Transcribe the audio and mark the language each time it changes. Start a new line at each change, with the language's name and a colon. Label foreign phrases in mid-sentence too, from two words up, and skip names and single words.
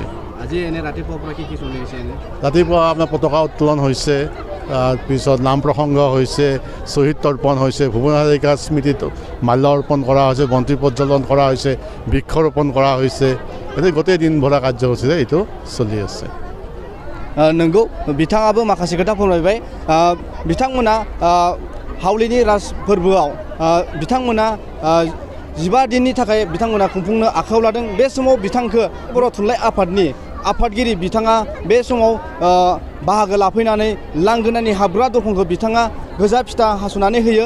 Assamese: ৰাতিপুৱা আপোনাৰ পতাকা উত্তোলন হৈছে পিছত নাম প্ৰসংগ হৈছে, শ্বহীদ তৰ্পণ হৈছে, ভূপেন হাজৰিকাৰ স্মৃতিত মাল্য অৰ্পণ কৰা হৈছে, বন্তি প্ৰজ্বলন কৰা হৈছে, বৃক্ষৰোপণ কৰা হৈছে। এনে গোটেই দিন ভৰা কাৰ্যসূচীৰে এইটো চলি আছে।
Bodo: नंगौ बिथाङाबो माखासे खोथा फोरमायबाय बिथांमोना हावलिनि राज फोरबोआव बिथांमोना 15 दिननि थाखाय बिथांमोना खुंफुंनो आखायाव लादों। बे समाव बिथांखौ बर' थुनलाइ आफादनि आफादगिरि बिथाङा बे समाव बाहागो लाफैनानै लांगोनानि हाबग्रा दरखंखौ बिथाङा गोजा फिथा हास'नानै होयो।